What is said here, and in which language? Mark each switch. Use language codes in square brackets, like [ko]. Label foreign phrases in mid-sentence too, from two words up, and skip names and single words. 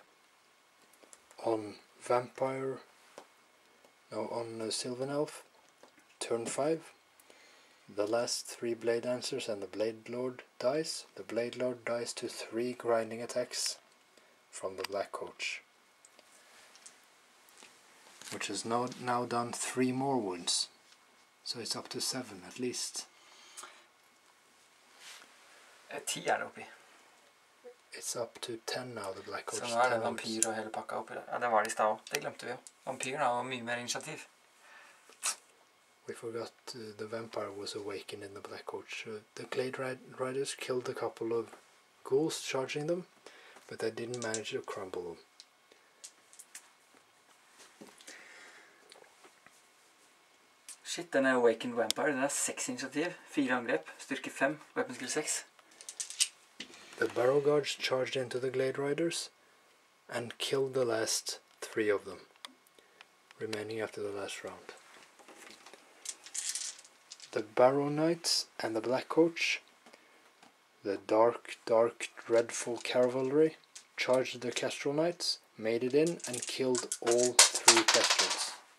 [en] On Sylvan Elf turn 5, the last 3 Blade Dancers and the Blade Lord dies. The Blade Lord dies to 3 grinding attacks from the Black Coach, which has now done 3 more wounds, so it's up to 7 at least. [no] 10 er det oppi. [en] It's up to 10 now, the Black Coach. [no] Så nå er det vampyr og hele pakka oppi der. Ja, det var det i stad også. Det glemte vi jo. Vampyren har jo mye mer initiativ. [en] We forgot the vampire was awakened in the Black Coach. The Glade Riders killed a couple of ghouls charging them, but they didn't manage to crumble them. [no] Shit, den er [en] awakened vampire. [no] Den er 6 initiativ, 4 angrep, styrke 5, [en] weapon skill 6. The Barrow Guards charged into the Glade Riders and killed the last 3 of them, remaining after the last round. The Barrow Knights and the Black Coach, the dark, dreadful cavalry, charged the Kestrel Knights, made it in, and killed all 3 Kestrels.